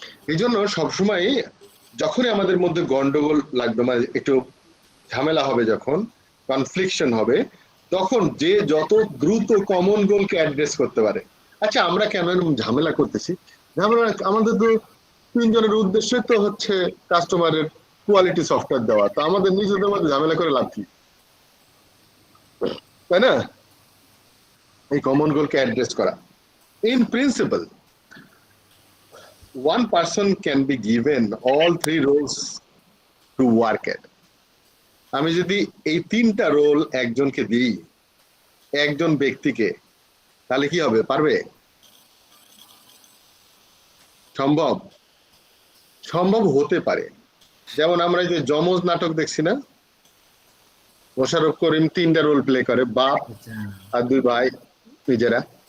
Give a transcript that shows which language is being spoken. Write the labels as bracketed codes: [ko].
[bn] এই জন্য সবসময় যখনই আমাদের মধ্যে গন্ডগোল লাগবে, মানে একটু ঝামেলা হবে, যখন কনফ্লিকশন হবে, তখন যে যত দ্রুত কমন গোলকে অ্যাড্রেস করতে পারে। আচ্ছা, আমরা কেন ঝামেলা করতেছি? ঝামেলা আমাদের তো তিনজনের উদ্দেশ্য তো হচ্ছে কাস্টমারের কোয়ালিটি সফটওয়্যার দেওয়া, তো আমাদের নিজেদের মধ্যে ঝামেলা করে লাভ কি, তাই না? এই কমন গোলকে অ্যাড্রেস করা। [en] In principle one person can be given all three roles to work at. [bn] আমি যদি এই তিনটা রোল একজনকে দিই, একজন ব্যক্তিকে, তাহলে কি হবে? পারবে? সম্ভব? সম্ভব হতে পারে। যেমন আমরা এই যে যমজ নাটক দেখছি না, মোশাররফ করিম তিনটা রোল প্লে করে, বাপ আর দুই ভাই নিজেরা।